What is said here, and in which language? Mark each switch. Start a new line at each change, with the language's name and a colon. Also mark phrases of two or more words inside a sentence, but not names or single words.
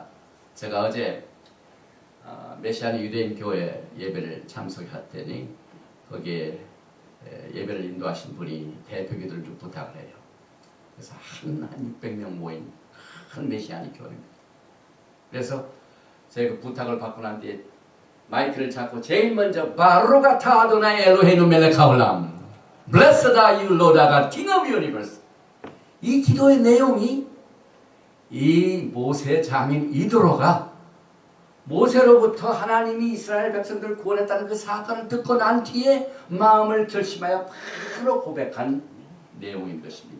Korean: 제가 어제 메시아는 유대인 교회 예배를 참석했더니 거기에 예배를 인도하신 분이 대표기도를 좀 부탁을 해요. 그래서 한 600명 모인 큰 메시아니 교회입니다. 그래서 제가 그 부탁을 받고 난 뒤에 마이크를 잡고 제일 먼저
Hebrew: ברוך אתה אדוני אלוהינו מלך העולם
English: Blessed are you, Lord our God, King of universe.
Korean: 이 기도의 내용이 이 모세 장인 이드로가 모세로부터 하나님이 이스라엘 백성들을 구원했다는 그 사건을 듣고 난 뒤에 마음을 결심하여 바로 고백한 내용인 것입니다.